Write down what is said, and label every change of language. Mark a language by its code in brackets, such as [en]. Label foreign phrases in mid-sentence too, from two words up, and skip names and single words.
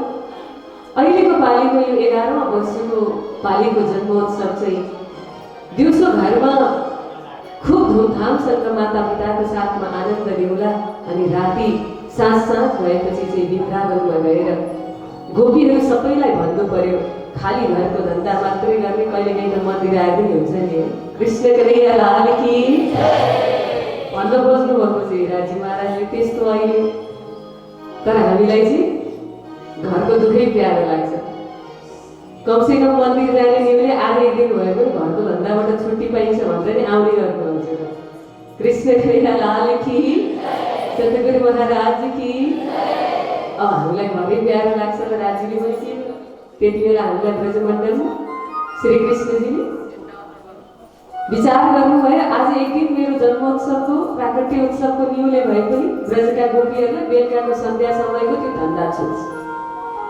[ne] अहिलेको पालीको यो 11औं वर्षको पालीको जन्मोत्सव चाहिँ दिउँसो घरमा खुब धुमधामसँग माता पिताको साथमा आनन्द लिउँला अनि राति साँझ भएपछि चाहिँ वृन्दावनमा गएर गोपीहरू सबैलाई भन्नु पर्यो खाली घरको धन्दा मात्रै गर्ने, कहिलेकाहीँ त मन्दिर आए पनि हुन्छ नि। कृष्ण कन्हैया लाल की भन्न बस्नु भएको चाहिँ राजी महाराजले त्यस्तो अहिले। तर हामीलाई चाहिँ घरको दुःखै प्यारो लाग्छ। कमसेकम मन्दिर जाने निहुले आज एक दिन भए पनि घरको धन्दाबाट छुट्टी पाइन्छ भनेर नि आउने गर्नुहुन्छ। [hi] कृष्ण कन्हैया लाल की, सतगुरु महाराज की। [ne] अब हामीलाई घरै प्यारो लाग्छ र राजीले पनि के त्यति बेला हामीलाई ब्रजमण्डलमा श्री कृष्णजीले विचार गर्नुभयो आज एक दिन मेरो जन्मोत्सवको प्राकट्य उत्सवको निहुले भए पनि ब्रजका गोपीहरूलाई बेलुकाको सन्ध्या समयको त्यो धन्दा छुट्छ।